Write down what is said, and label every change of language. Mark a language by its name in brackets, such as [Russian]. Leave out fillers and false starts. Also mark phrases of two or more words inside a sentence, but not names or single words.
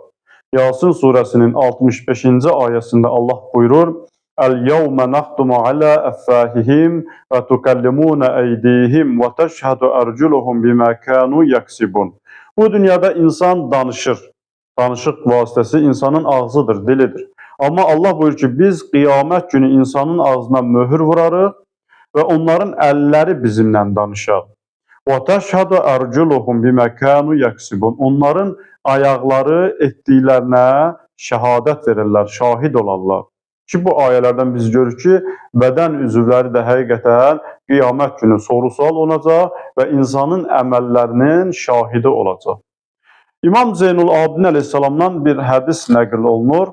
[Azerbaijani] Yasin surəsinin 65-ci ayəsində Allah buyurur: [Arabic] "الْيَوْمَ نَخْتِمُ عَلَىٰ أَفْوَاهِهِمْ وَتُكَلِّمُنَا أَيْدِيهِمْ وَتَشْهَدُ أَرْجُلُهُمْ بِمَا كَانُوا يَكْسِبُونَ." [Azerbaijani] Bu dünyada insan danışır. Danışıq vasitəsi insanın ağzıdır, dilidir. Amma Allah buyurur ki, biz qiyamət günü insanın ağzına möhür vurarıq və onların əlləri bizimlə danışar. [Arabic] وَتَشْهَدُ أَرْجُلُهُمْ بِمَا كَانُوا يَكْسِبُونَ. [Azerbaijani] Onların ayaqları etdiklərinə şəhadət verirlər, şahid olarlar. Ki bu ayələrdən biz görürük ki, bədən üzvləri də həqiqətən qiyamət günü soru-sual olacaq və insanın əməllərinin şahidi olacaq. İmam Zeynul Abidin əleyhissalamdan bir hədis nəql olunur.